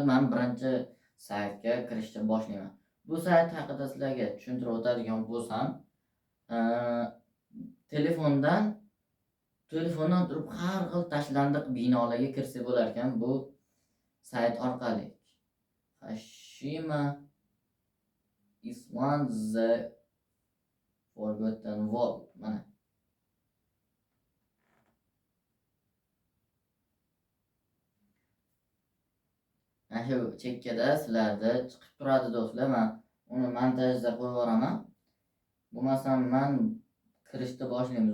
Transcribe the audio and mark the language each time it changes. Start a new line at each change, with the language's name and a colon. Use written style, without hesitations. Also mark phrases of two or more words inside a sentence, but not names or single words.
Uzbek: Men birinchi saytga kirishni boshlayman. Bu sayt haqida sizlarga tushuntirib o'tadigan bo'lsam, telefondan turib har xil tashlandiq binolarga kirsa bo'lar ekan bu sayt orqali.
English: Hashima is one the forgotten world.
Uzbek: Mana shu chekkada sizlarda chiqib turadi do'stlar. Men uni montajda qo'yib yuboraman. Bo'lmasam men kirishni boshlaymiz.